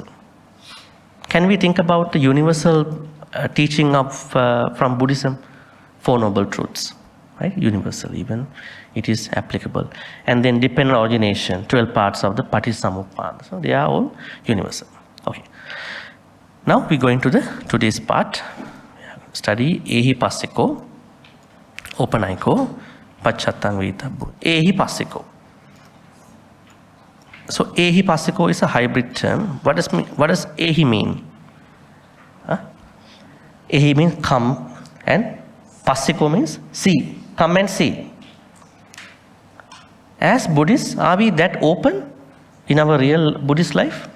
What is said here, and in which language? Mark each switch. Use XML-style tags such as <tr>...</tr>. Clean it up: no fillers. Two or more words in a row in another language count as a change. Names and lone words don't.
<en>Can we think about the universal teaching of from Buddhism? Four Noble Truths, right? Universal, even it is applicable. And then dependent origination, 12 parts of the Paටිsamuppada. So they are all universal. Okay. Now we go into the today's part.</en> <pi>Study Ehi Passiko, Opanaiko, Pacchattāṃ Vitabbu. Ehi Passiko.</pi> <en>So</en> <pi>Ehi Passiko</pi> <en>is a hybrid term. What does Ehi mean? Ehi means come, and Passiko means see. Come and see. As Buddhists, are we that open in our real Buddhist life?</en>